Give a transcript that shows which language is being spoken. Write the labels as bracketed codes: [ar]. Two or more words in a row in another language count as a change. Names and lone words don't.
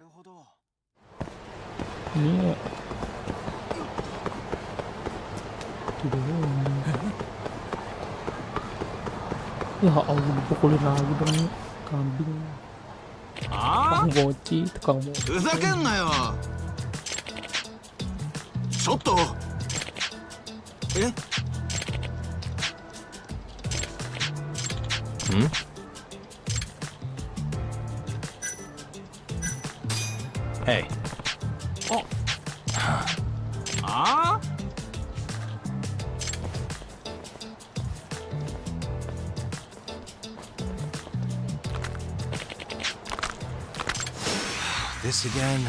[id] Iya. Ya Allah, dipukulin lagi dong kambing. Tukang mochi, tukang mochi. [ja] ふざけんなよ。ちょっと。え？ Hey. Oh. [en] This again?